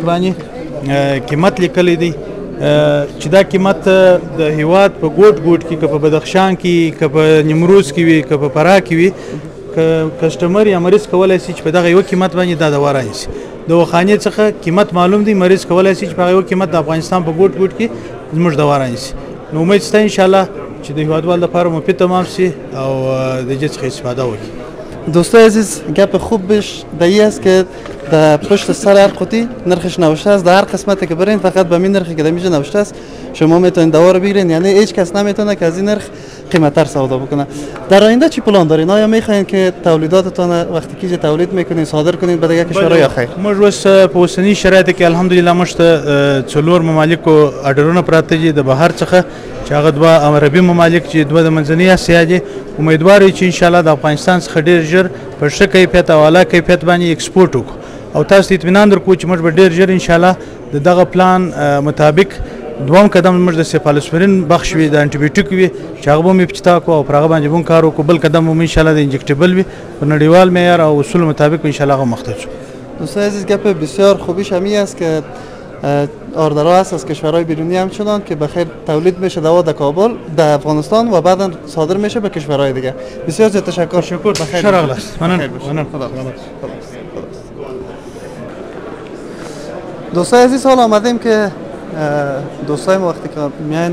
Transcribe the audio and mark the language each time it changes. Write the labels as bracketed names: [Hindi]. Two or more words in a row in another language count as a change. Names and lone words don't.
[Pashto] باندې قیمت لیکلی دی چې دا قیمت د هیواد په ګوټ ګوټ کې که په بدخشان کې که په نیمروز کې وي که په فراه کې وي که کسټمر یا مریض کولی شي چې په دغه یو قیمت باندې دا دوا رانیسي د دواخانې څخه قیمت معلوم دی مریض کولی شي چې په هغه یو قیمت د افغانستان په ګوټ ګوټ کې زموږ دوا رانیسي نو امید شته انشاءالله چې د هیوادوال لپاره مفید تمام شي او د دې څخه استفاده وکړي [Persian] دوستای عزیز گپ خوبش دایی است که در پشت سر هر قوطی نرخش نوشته است در هر قسمتی که برین فقط به این نرخی که در اینجا نوشته است شما میتونید دوا رو بگیرین یعنی هیچ کس نمیتونه که از این نرخ قیمت‌تر سودا بکنه در آینده چی پلان دارین آیا میخواین که تولیداتتون وقتی که تولید میکنین صادر کنین به دیگه کشورها یا خیر [Pashto] موږ اوس په اوسني شرایطو کې الحمدلله موږ ته 4 ممالکو اډرونه پراته دي د بهر څخه چې هغه 2 عربي ممالک چې 2 د منځنۍ اسیا دي امیدوار یو چې انشاءالله د افغانستان څخه ډېر ژر په ښه کیفیت او اعلی کیفیت باندې ایکسپورټ وکړو او تاسو ته اطمینان درکوو چې موږ به ډېر ژر انشاءالله د دغه پلان مطابق دوم قدم موږ د سیفالوسپرین بخش وي د انټي بیوټیک وي چې هغه به مو ابتدا کوو او پر هغه باندې به کار وکړو بل قدم هم انشاءالله د انجکټیبل وي په نړیوال معیار او اصول مطابق انشاءالله هغه مخته شو [Persian] دوستان عزیز گپ بسیار خوبیش همی است که آردرها هست از کشورهای بیرونی همچنان که بخیر تولید میشه دوا در کابل در افغانستان و بعدا صادر میشه به کشورهای دیگه بسیار زیاد تشکر بخیر ممنون دوستای عزیز حال آمدیم که دوستای ما وقتی که میاین